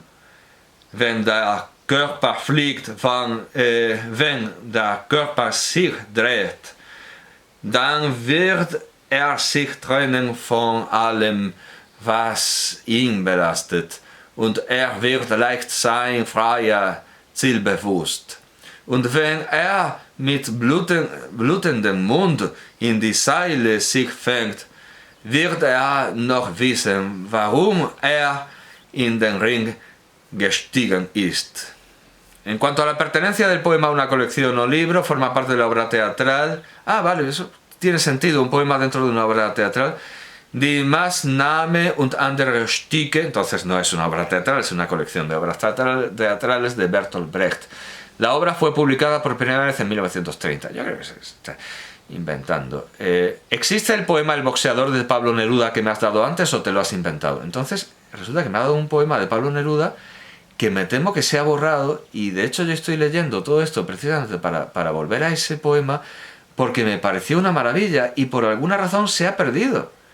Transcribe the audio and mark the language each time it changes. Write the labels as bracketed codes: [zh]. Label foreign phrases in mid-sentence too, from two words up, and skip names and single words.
[de] Wenn der Körper fliegt, wenn der Körper sich dreht, dann wird er sich trennen von allem, was ihn belastet, und er wird leicht sein, freier, zielbewusst. Und wenn er mit blutendem Mund in die Seile sich fängt, wird er noch wissen, warum er in den Ring gestiegen ist. [es] En cuanto a la pertenencia del poema a una colección o libro, forma parte de la obra teatral. Ah, vale, eso tiene sentido, un poema dentro de una obra teatral. Die Maßnahme und andere Stücke, entonces no es una obra teatral, es una colección de obras teatrales de Bertolt Brecht. La obra fue publicada por primera vez en 1930. Yo creo que se está inventando. ¿Existe el poema El boxeador de Pablo Neruda que me has dado antes o te lo has inventado? Entonces, resulta que me ha dado un poema de Pablo Neruda que me temo que se ha borrado, y de hecho yo estoy leyendo todo esto precisamente para volver a ese poema, porque me pareció una maravilla y por alguna razón se ha perdido.